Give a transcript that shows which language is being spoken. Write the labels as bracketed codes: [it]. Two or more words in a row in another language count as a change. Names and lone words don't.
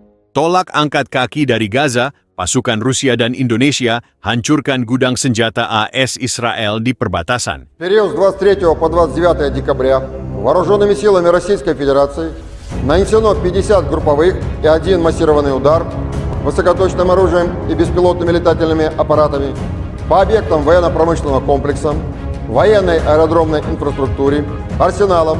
[id] Tolak angkat kaki dari Gaza, pasukan Rusia dan Indonesia hancurkan gudang senjata AS Israel di perbatasan. [ru] Период с 23 по 29 декабря вооруженными силами Российской Федерации нанесено 50 групповых и 1 массированный удар высокоточным оружием и беспилотными летательными аппаратами по объектам военно-промышленного комплекса, военной аэродромной инфраструктуре, арсеналам.